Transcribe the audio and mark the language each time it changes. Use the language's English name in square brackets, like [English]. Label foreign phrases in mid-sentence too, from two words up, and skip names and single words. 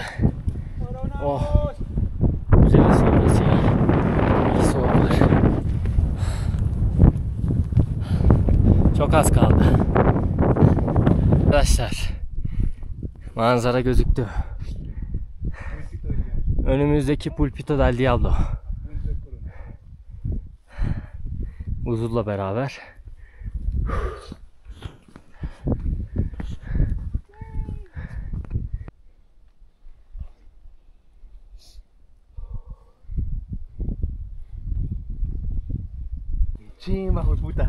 [Turkish] Oh. Güzel esiyor burası ya. İyi soğuk var. Çok az kaldı. Arkadaşlar, manzara gözüktü. Önümüzdeki Pulpito del Diablo. Buzul'la beraber. [Spanish] Chimba, hijo de puta.